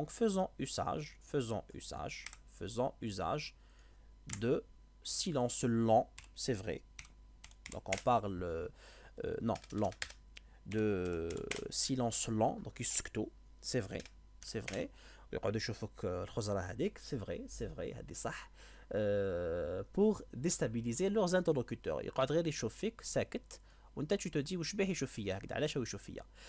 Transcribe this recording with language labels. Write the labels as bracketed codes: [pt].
[fr] Donc faisons usage de silence lent, c'est vrai. Donc on parle non, lent, de silence lent, donc [ar] يسكتوا, [fr] c'est vrai, c'est vrai. [ar] يقعدوا يشوفوك الخزرة هذيك, [fr] c'est vrai, [ar] هذه صح. [fr] Pour déstabiliser leurs interlocuteurs. [ar] يقعد غير يشوف فيك ساكت وانت [fr] tu te dis [ar] وش باه يشوف فيا هكذا, علاش هو يشوف فيا.